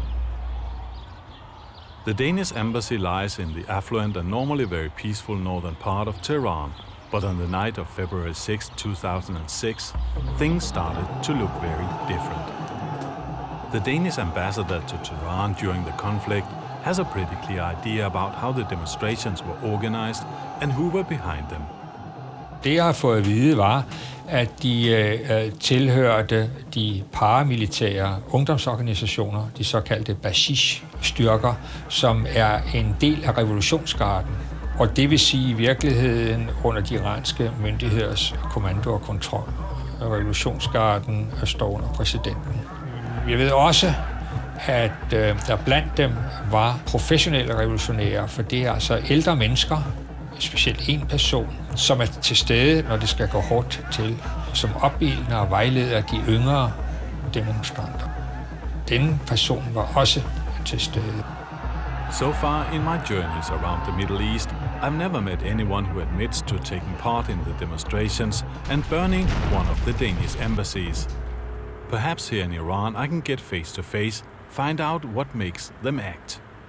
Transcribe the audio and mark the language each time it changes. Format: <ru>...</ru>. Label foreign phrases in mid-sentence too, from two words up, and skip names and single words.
<en>The Danish embassy lies in the affluent and normally very peaceful northern part of Tehran. But on the night of February 6, 2006, things started to look very different. The Danish ambassador to Tehran during the conflict has a pretty clear idea about how the demonstrations were organized and who were behind them.</en> <da>Det jeg har fået at vide var, at de tilhørte de paramilitære ungdomsorganisationer, de såkaldte Basij-styrker, som er en del af revolutionsgarden. Og det vil sige i virkeligheden under de iranske myndigheders kommando og kontrol. Revolutionsgarden står under præsidenten. Jeg ved også, at der blandt dem var professionelle revolutionære, for det er altså ældre mennesker, specielt en person, som er til stede, når det skal gå hårdt til, som opildner og vejleder de yngre demonstranter. Denne person var også til stede.</da> <en>So far in my journeys around the Middle East, I've never met anyone who admits to taking part in the demonstrations and burning one of the Danish embassies. Perhaps here in Iran I can get face to face, find out what makes them act.</en>